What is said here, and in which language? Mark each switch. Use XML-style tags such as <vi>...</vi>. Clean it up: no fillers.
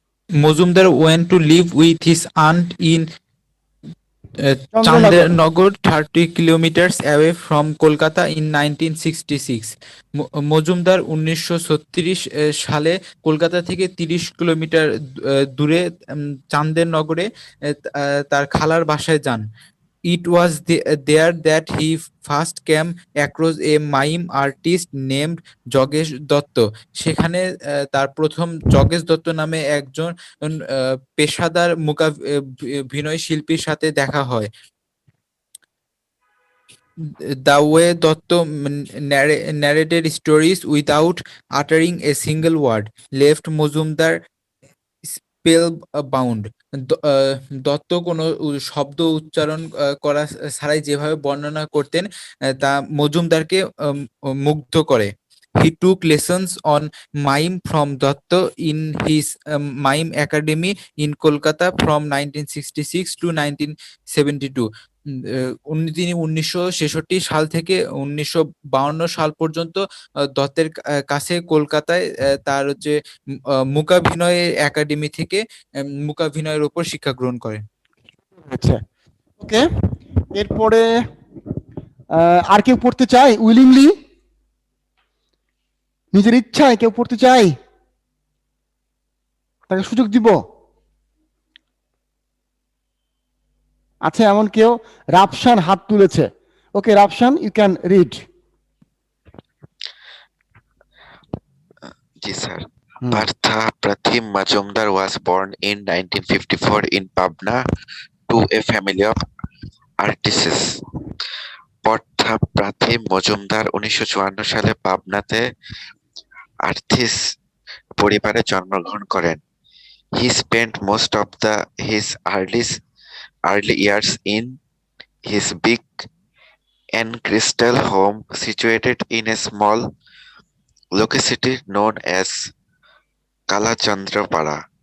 <en>Mozumdar went to live with his aunt in Chandranagar, 30 kilometers away from Kolkata in 1966.</en> <bn>Majumdar 1936 সালে কলকাতা থেকে 30 kilometre দূরে চান্দেরনগরে তার খালার বাসায় যান।</bn> <en>It was there that he first came across a mime artist named Jogesh Dutta.</en> <bn>সেখানে তার প্রথম যোগেশ দত্ত নামে একজন পেশাদার মূকাভিনয় শিল্পীর সাথে দেখা হয়।</bn> <en>The way Dotto narrated stories without uttering a single word left Mozumdar spellbound.</en> <bn>Dutta কোনো শব্দ উচ্চারণ করা ছাড়াই যেভাবে বর্ণনা করতেন তা মজুমদারকে মুগ্ধ করে।</bn> <en>He took lessons on mime from Dotto in his mime academy in Kolkata from 1966 to 1972.</en> <bn>তিনি 1966 সাল থেকে 1952 সাল পর্যন্ত দত্তের কাছে কলকাতায় তার মূকাভিনয় একাডেমি থেকে মূকাভিনয়ের উপর শিক্ষা গ্রহণ করেন। আচ্ছা, ওকে। এরপরে আর কেউ পড়তে চায় উইলিংলি? নিজের ইচ্ছায় কেউ পড়তে চায়? তাকে সুযোগ দিব। আচ্ছা, এমন কেউ? রাফসান হাত তুলেছে। ওকে Rafsan,</bn> <en>You can read.</en> <bn>G sir.</bn> <en>Partha Prathim Majumdar was born in 1954 in Pabna to a family of artists.</en> <bn>Partha Prathim Majumdar 1954 সালে পাবনাতে আর্টিস্ট পরিবারে জন্মগ্রহণ করেন।</bn> <en>He spent most of his early years in his big ancestral home situated in a small locality known as Kalachandrapara.</en>